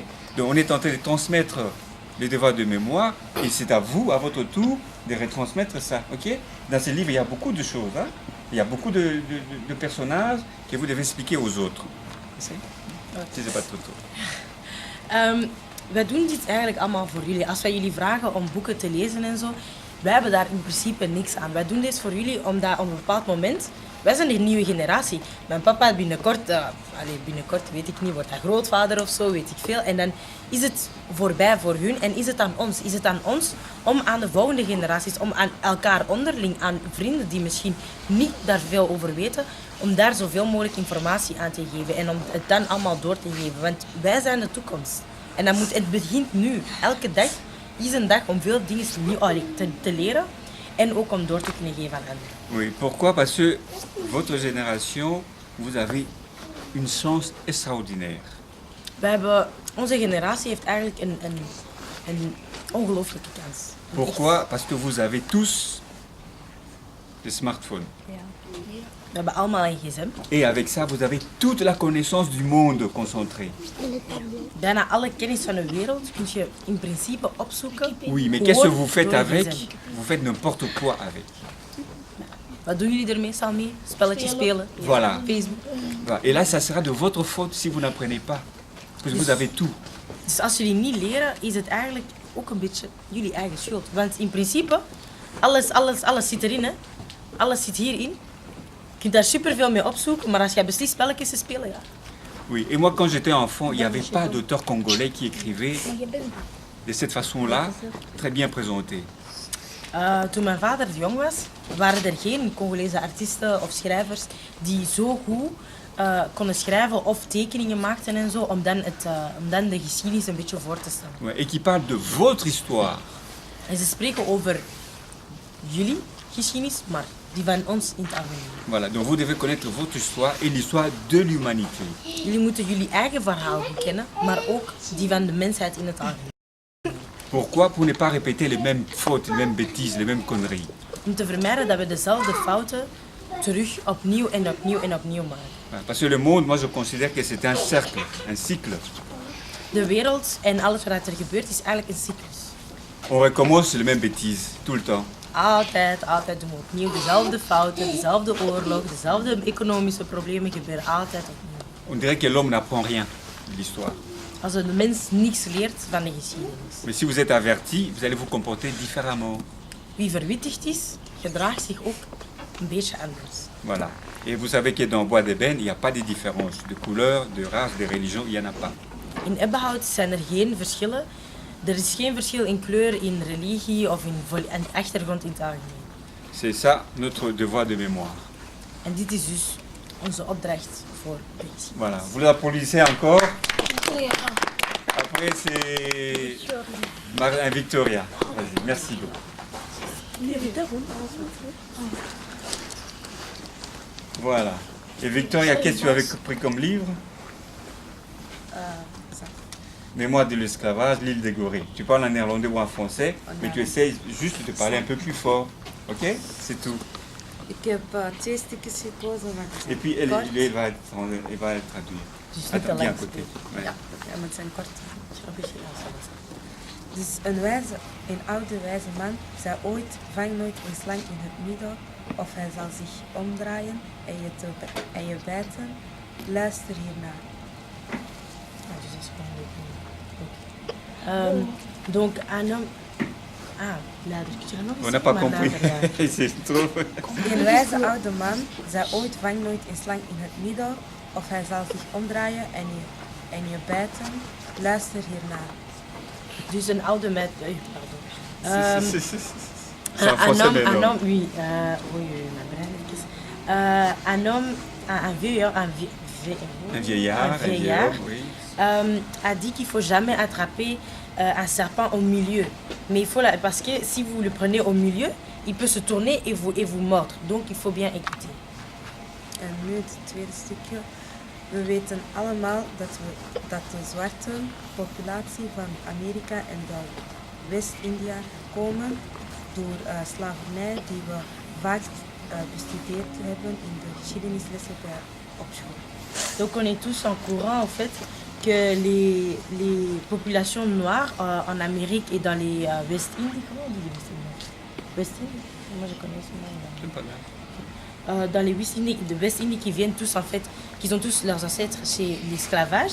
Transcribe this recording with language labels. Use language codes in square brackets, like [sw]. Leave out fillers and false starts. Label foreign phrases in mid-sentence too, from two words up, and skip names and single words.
[fr] Donc, on est en train de transmettre les devoirs de mémoire et c'est à vous, à votre tour, de retransmettre ça. Ok? Dans ce livre, il y a beaucoup de choses. Hein? Il y a beaucoup de personnages que vous devez expliquer aux autres. Si c'est pas trop tôt. [nl] Wij doen dit eigenlijk allemaal voor jullie. Als wij jullie vragen om boeken te lezen en zo, wij hebben daar in principe niks aan. Wij doen dit voor jullie omdat op een bepaald moment Wij zijn de nieuwe generatie. Mijn papa binnenkort weet ik niet, wordt hij grootvader of zo, weet ik veel. En dan is het voorbij voor hun en is het aan ons. Is het aan ons om aan de volgende generaties, om aan elkaar onderling, aan vrienden die misschien niet daar veel over weten, om daar zoveel mogelijk informatie aan te geven en om het dan allemaal door te geven. Want wij zijn de toekomst. En het begint nu. Elke dag is een dag om veel dingen te leren en ook om door te kunnen geven aan anderen. [fr] Oui, pourquoi? Parce que votre génération, vous avez une chance extraordinaire. [nl] Onze generatie heeft eigenlijk een ongelooflijke kans. [fr] Pourquoi? Parce que vous avez tous des smartphones. [nl] We hebben allemaal een gsm. [fr] Et avec ça, vous avez toute la connaissance du monde concentrée. [nl] Bijna alle kennis van de wereld kun je in principe opzoeken. [fr] Oui, mais qu'est-ce que vous faites [nl] door een [fr] avec? [nl] gsm. [fr] Vous faites n'importe quoi avec. [nl] Wat doen jullie er meestal mee? Spelletjes spelen. [fr] Voilà. Facebook. Voilà. Et là, ça sera de votre faute si vous n'apprenez pas. Parce que vous avez tout. [nl] Dus als jullie niet leren, is het eigenlijk ook een beetje jullie eigen schuld. Want in principe, alles zit erin. Hè? Alles zit hierin. Je kunt daar superveel mee opzoeken, maar als jij beslist spelletjes te spelen, ja. [fr] Oui, et moi quand j'étais enfant, il n'y avait pas d'auteur congolais qui écrivait de cette façon-là, très bien présenté. [nl] Toen mijn vader jong was, waren er geen Congolese artiesten of schrijvers die zo goed konden schrijven of tekeningen maakten en zo, om dan de geschiedenis een beetje voor te stellen. [fr] Ouais, et qui parle de votre histoire. [nl] En ze spreken over jullie geschiedenis, maar die van ons in het algemeen. [fr] Voilà, donc vous devez connaître votre histoire et l'histoire de l'humanité. [nl] Jullie moeten jullie eigen verhaal kennen, maar ook die van de mensheid in het algemeen. [fr] Pourquoi? Pour ne pas répéter les mêmes fautes, les mêmes bêtises, les mêmes conneries. [nl] Om te vermijden dat we dezelfde fouten terug opnieuw en opnieuw en opnieuw maken. [fr] Voilà, parce que le monde, moi je considère que c'est un cercle, un cycle. [nl] De wereld en alles wat er gebeurt is eigenlijk een cyclus. [fr] On recommence les mêmes bêtises, tout le temps. [nl] Altijd doen we opnieuw dezelfde fouten, dezelfde oorlog, dezelfde economische problemen gebeuren altijd opnieuw. [fr] On dirait que l'homme n'apprend rien de l'histoire. [nl] Als de mens niks leert van de geschiedenis. [fr] Mais si vous êtes averti, vous allez vous comporter différemment. [nl] Wie verwittigd is, gedraagt zich ook een beetje anders. [fr] Voilà. Et vous savez que dans Bois d'Ébène, il n'y a pas de différence de couleur, de race, de religion, il n'y en a pas. In Ebbehout zijn er geen verschillen. Er is geen verschil in kleur, in religie of in achtergrond in het algemeen. C'est ça notre devoir de mémoire. [nl] En dit is dus onze opdracht voor de geschiedenis. [fr] Voilà. Vous l'applaudissez encore. Après, c'est Victoria. Vas-y, merci beaucoup. Voilà. Et Victoria, qu'est-ce que tu avais pris comme livre? Mémoire de l'esclavage, l'île des Gorées. Tu parles en néerlandais ou en français, mais tu essayes juste de te parler un peu plus fort. Ok? C'est tout. [nl] Ik heb 2 stukjes gekozen. [fr] Et puis elle va traduire. [nl] Dus niet te [fr] Attends, viens à [nl] lang. [fr] côté. Ouais. [nl] Ja, maar het zijn kort. Dus een oude wijze man zei ooit, vang nooit een slang in het midden, of hij zal zich omdraaien en je bijten. Luister hiernaar. [fr] Donc un homme... [nl] luider. Kun je dat nog eens [fr] On n'a [nl] zeggen? [fr] pas [nl] Maar [fr] compris. [nl] luider, ja. [fr] C'est trop. [nl] Een wijze oude man zei ooit, vang nooit een slang in het midden, of hij zal zich omdraaien en je bijten. Luister hiernaar. Dus een oude met... [fr] C'est en Un français, mais non. homme, oui, ma brain even. Un homme, un vieux, Un vieillard, un vieillard, oui. a dit qu'il ne faut jamais attraper un serpent au milieu. Mais il faut parce que si vous le prenez au milieu, il peut se tourner et vous mordre. Donc il faut bien écouter. [nl] En nu het tweede stukje. We weten allemaal dat de zwarte populatie van Amerika en de West-India komen door slavernij die we vaak bestudeerd hebben in de geschiedenislessen op school. [fr] Donc on est tous en courant en fait que les populations noires en Amérique et dans les West-Indies, comment on dit les West-Indies? West-Indies? Moi je connais ce nom. Dans les West-Indies qui viennent tous en fait, qui ont tous leurs ancêtres chez l'esclavage.